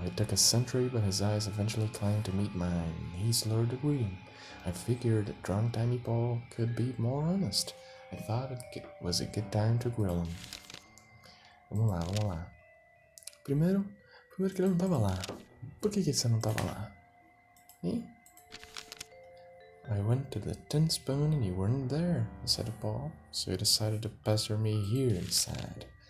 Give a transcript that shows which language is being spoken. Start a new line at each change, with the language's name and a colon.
English: It took a century, but his eyes eventually climbed to meet mine. He slurred a greeting. I figured that drunk Tiny Paul could be more honest. I thought it was a good time to grill him.
Portuguese: Vamos lá. Primeiro que ele não tava lá. Por que você não tava lá? Hein?
English: I went to the tin spoon and you weren't there, said Paul, so you decided to pester me here instead.